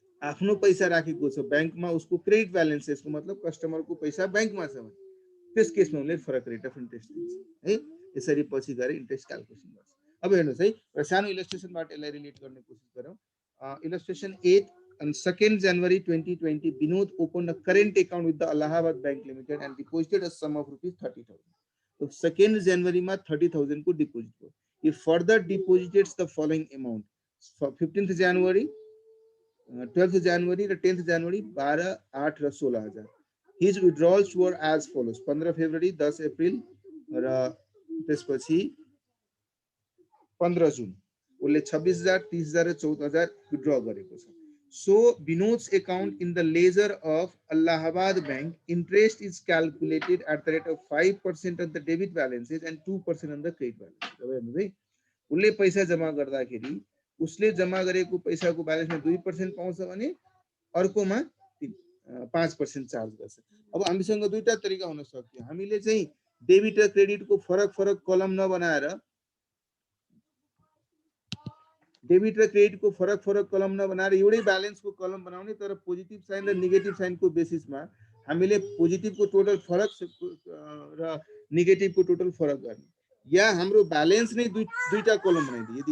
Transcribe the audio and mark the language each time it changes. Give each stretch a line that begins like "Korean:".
Nepali: आफ्नो पैसा राखेको छ बैंकमा उसको क्रेडिट ब्यालेन्सेसको मतलब कस्टमरको पैसा बैंकमा छ भने त्यस केसमा उले फरक रेट अफ इन्ट्रेस्ट दिन्छ है यसरी पछि गएर इन्ट्रेस्ट क्याल्कुलेसन गर्छ अब हेर्नुस् है र सानो इलस्ट्रेसनबाट यसलाई रिलेट गर्ने कोसिस गरौँ इलस्ट्रेसन 8
English: On 2nd January 2020, Binod opened a current account with the Allahabad Bank Limited and deposited a sum of rupees 30,000. So 2nd January ma 30,000 ko deposit. He further deposited the following amount: 15th January, 12th January, 10th January, 12, 8 र 16,000. His withdrawals were as follows: 15 February, 10 April
Nepali: र त्यसपछि
English: 15 June.
Nepali: उसले 26,000 30,000 र 14,000 withdraw गरेको छ।
English: So Binod's account in the ledger of Allahabad Bank, interest is calculated at the rate of 5% on the debit balances and 2% on the credit balances.
Nepali: उसले पैसा जमा गर्दाखेरि उसले जमा गरेको पैसाको ब्यालेन्समा 2% पाउँछ भने अर्कोमा 5% चार्ज गर्छ। अब हामीसँग दुईटा तरिका हुन सक्छ। हामीले चाहिँ डेबिट र क्रेडिटको फरक फरक कलम नबनाएर डेबिट र क्रेडिटको फरक फरक कलम नबनाएर एउटै ब्यालेन्सको कलम बनाउने, तर पोजिटिभ साइन र नेगेटिभ साइनको बेसिसमा हामीले पोजिटिभको टोटल फरक र नेगेटिभको टोटल फरक गर्ने, या हाम्रो ब्यालेन्स नै दुईटा कलम बनाइदिए।